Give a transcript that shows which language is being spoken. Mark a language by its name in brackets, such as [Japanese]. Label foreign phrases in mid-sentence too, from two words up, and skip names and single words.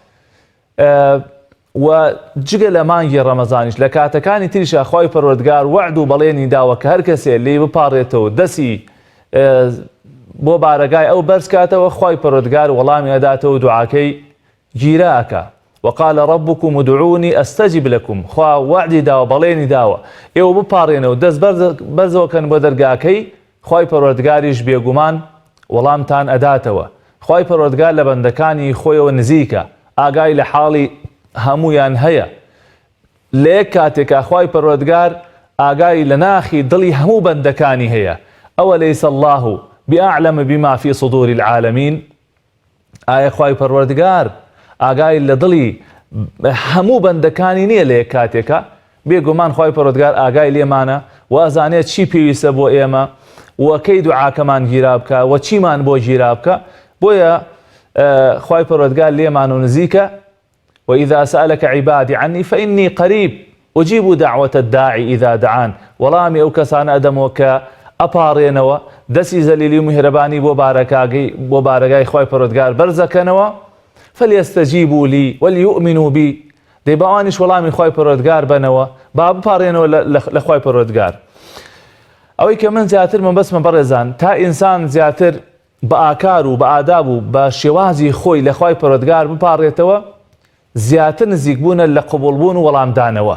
[Central Kurdish] و جگە لە مانگی ڕەمەزانیش لە کاتەکانی تریشە خوای پەروەردگار وعد و بەڵێنی داوە کە هەر کەسێ لێی بپاڕێتەوە دەسی بۆ بارەگای ئەو بەرز کاتەوە، خوای پەروەردگار وەڵامی ئەداتەوە دوعاکەی گیرە ئەکا. [Arabic] وقال ربكم ادعوني استجب لكم. [Central Kurdish] خوا وعدی داوە، بەڵێنی داوە ئێوە بپاڕێنەوە دەست بەرزەوەکەن بۆ دەرگاکەی، خوای پەروەردگاریش بێگومان وەڵامتان ئەداتەوە. خوای پەروەردگار لە بەندەکانی خۆیەوە نزیکە، ئاگای لە حاڵی هەمویان هەیە. لە یەک کاتێکە خوای پەروەردگار ئاگای لە ناخی دڵی هەموو بەندەکانی هەیە. [Arabic] ئەوە لەیس الله بأعلم بما في صدور العالمين. [Central Kurdish] ئایا خوای پەروەردگار ئاگای لە دڵی هەموو بەندەکانی نییە لە یەک کاتێکە؟ بێگومان خوای پەروەردگار ئاگای لێمانە و ئەزانێت چی پێویستە بۆ ئێمە و کەی دوعاکەمان گیرا بکە و چیمان بۆ گیرا بکە. بۆیە خوای پەروەردگار لێمان و نزیکە. [Arabic] وإذا سألك عبادي عني فإني قريب أجيب دعوة الداعي إذا دعان. [Central Kurdish] وەڵامی ئەو کەسانە ئەدەمەوە کە ئەپاڕێنەوە دەستی زەلیلی و میهرەبانی بۆ بارەگای خوای پەروەردگار بەرزەکەنەوە. [Arabic] فليستجيبوا لي وليؤمنوا بي. [Central Kurdish] دەی بەوانیش وەڵامی خوای پەروەردگار بنەوە، با بپاڕێنەوە لە خوای پەروەردگار. ئەوەی کە من زیاتر مەبەستمە بەڕێزان، تا ئینسان زیاتر بە ئاکار و بە ئاداب و بە شێوازی خۆی لە خوای پەروەردگار بپاڕێتەوە، زیاتر نزیک بوونە لە قبوڵبوون و وەڵامدانەوە.